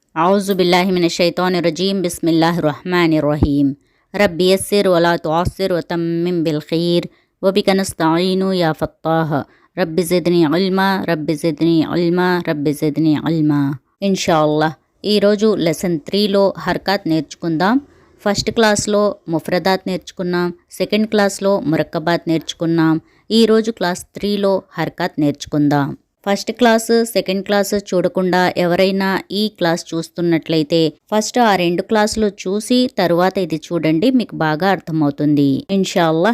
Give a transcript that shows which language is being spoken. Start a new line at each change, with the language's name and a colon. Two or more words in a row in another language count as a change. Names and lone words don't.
Arabic: أعوذ بالله من الشيطان الرجيم بسم الله الرحمن الرحيم رب يسر ولا تعسر وتمم بالخير وبك نستعين يا فتاح رب زدني علما رب زدني علما رب زدني علما
Telugu: ఇన్షాల్లా ఈరోజు లెసన్ 3లో హర్కాత్ నేర్చుకుందాం.
English: first classలో
Telugu: ముఫ్రదాత్ నేర్చుకున్నాం,
English: second classలో
Telugu: మురక్కబాత్ నేర్చుకున్నాం. ఈరోజు క్లాస్ 3లో హర్కాత్ నేర్చుకుందాం.
English: first class second class
Telugu: చూడకుండా ఎవరైనా ఈ క్లాస్ చూస్తున్నట్లయితే ఫస్ట్ ఆ 2 క్లాసులు చూసి తరువాత ఇది చూడండి, మీకు బాగా అర్థమవుతుంది ఇన్షాల్లా.